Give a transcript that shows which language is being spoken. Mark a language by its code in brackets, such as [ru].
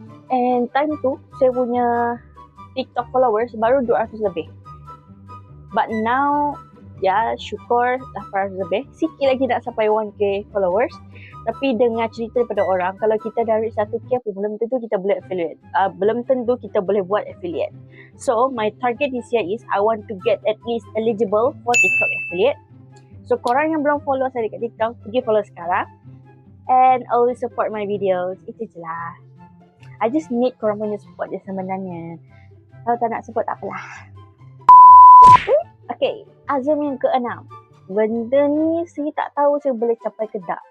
[en] And time [ms] tu saya punya TikTok followers baru 200 lebih. [en] But now [ms] syukur 800 lebih. Sikit lagi nak sampai 1k followers. Tapi dengar cerita daripada orang, kalau kita dah reach 1k pun belum tentu kita boleh affiliate. Belum tentu kita boleh buat affiliate. [en] So, my target this year is I want to get at least eligible for TikTok affiliate. [ms] So, korang yang belum follow saya dekat TikTok, pergi follow sekarang. [en] And always support my videos. [ms] Itu je lah. [en] I just need [ms] korang punya support je sebenarnya. Kalau tak nak support, tak apalah. Okay, azam yang ke-6. Benda ni saya tak tahu saya boleh capai ke tak.